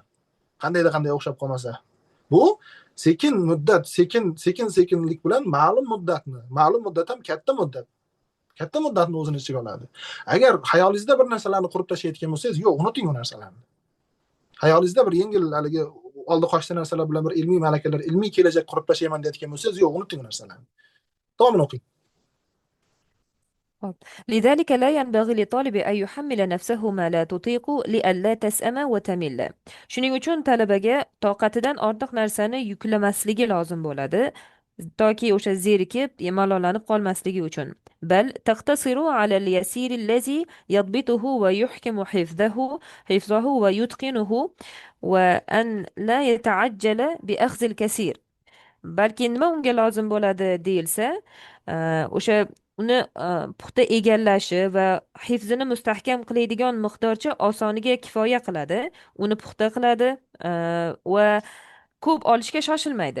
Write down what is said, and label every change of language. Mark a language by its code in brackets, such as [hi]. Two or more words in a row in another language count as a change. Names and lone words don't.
[uz] Qandayda o'xshab qolmasa. Bu sekin sekinlik bilan ma'lum muddat ham katta muddatni o'zini ichiga oladi. Agar hayolingizda bir narsalarni qurib tashlayotgan bo'lsangiz, yo'q, unuting u narsalarni. Hayolingizda bir yengil haligi oldi qochdi narsalar bilan bir ilmiy malakalar, ilmiy kelajak qurib tashlayman deyotgan bo'lsangiz, yo'q, unuting u narsalarni. Davomini o'qing. [ar] لذلك لا ينبغي للطالب أن يحمل نفسه ما لا تطيق لئلا تسأم وتمل. [uz] Shuning uchun talabaga toqatidan ortiq narsani yuklamasligi lozim bo'ladi, toki o'sha zerikib, malollanib qolmasligi uchun. [ar] بل تقتصر على اليسير الذي يضبطه ويحكم حفظه ويتقنه وأن لا يتعجل بأخذ الكثير. [uz] balki nima unga lozim bo'ladi deyilsa, o'sha uni puxta egallashi va hifzini mustahkam qiladigan miqdorcha osoniga kifoya qiladi, uni puxta qiladi va ko'p olishga shoshilmaydi.